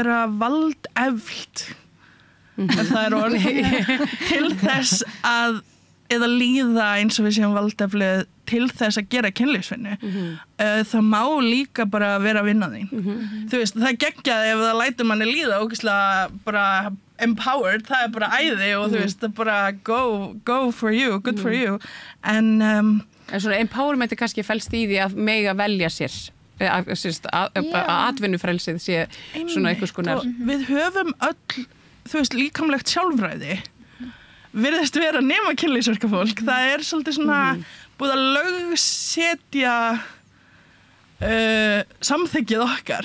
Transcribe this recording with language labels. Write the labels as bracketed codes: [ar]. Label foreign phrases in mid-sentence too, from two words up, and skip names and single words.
[is] vera valdefld ef það er orðið til þess að eða líða eins og við séum valdeflið til þess að gera kynlífsvinnu það má líka bara vera að vinna þín þú veist, það geggjaði ef það lætur manni líða ógeðslega bara empowered, það er bara æði og þú veist, það er bara [en] go for you, good for you [is] en svona empowerment kannski felst í því að mega velja sér að atvinnufrelsið sé svona einhvers konar við höfum öll, þú veist, líkamlegt sjálfræði virðist vera nema kynlífsverkafólk það er svolítið svona búið að lögsetja samþykkið okkar